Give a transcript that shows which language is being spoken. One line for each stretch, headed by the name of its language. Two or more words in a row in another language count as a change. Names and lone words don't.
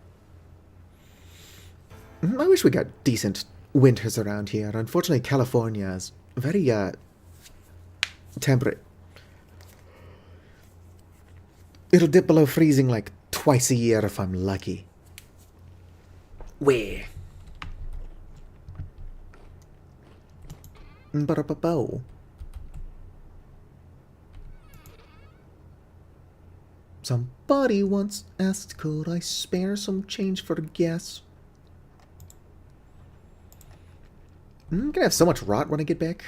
English: I wish we got decent winters around here. Unfortunately, California is very, temperate. It'll dip below freezing like twice a year if I'm lucky. Where? Ba-da-ba-bow. Somebody once asked, could I spare some change for gas? I'm gonna have so much rot when I get back.